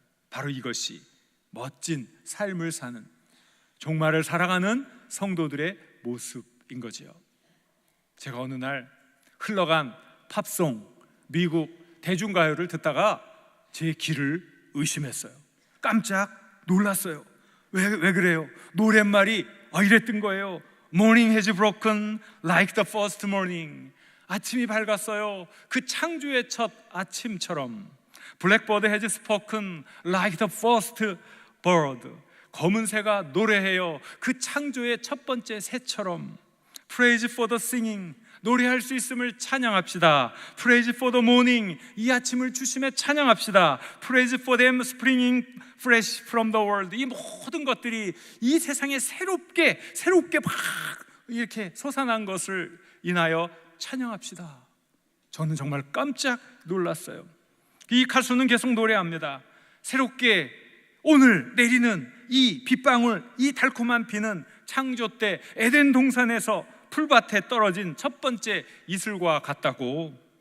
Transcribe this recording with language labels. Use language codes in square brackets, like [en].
[ko] 바로 이것이 멋진 삶을 사는, 종말을 살아가는 성도들의 모습인 거지요. 제가 어느 날 흘러간 팝송, 미국 대중가요를 듣다가 제 귀를 의심했어요. 깜짝 놀랐어요. 왜 그래요? 노랫말이 이랬던 거예요. [en] Morning has broken like the first morning. [ko] 아침이 밝았어요, 그 창조의 첫 아침처럼. [en] Blackbird has spoken like the first bird. [ko] 검은 새가 노래해요, 그 창조의 첫 번째 새처럼. [en] Praise for the singing. [ko] 노래할 수 있음을 찬양합시다. [en] Praise for the morning. [ko] 이 아침을 주심에 찬양합시다. [en] Praise for them springing fresh from the world. [ko] 이 모든 것들이 이 세상에 새롭게 막 이렇게 솟아난 것을 인하여 찬양합시다. 저는 정말 깜짝 놀랐어요. 이 가수는 계속 노래합니다. 새롭게 오늘 내리는 이 빗방울, 이 달콤한 비는 창조 때 에덴 동산에서 풀밭에 떨어진 첫 번째 이슬과 같다고.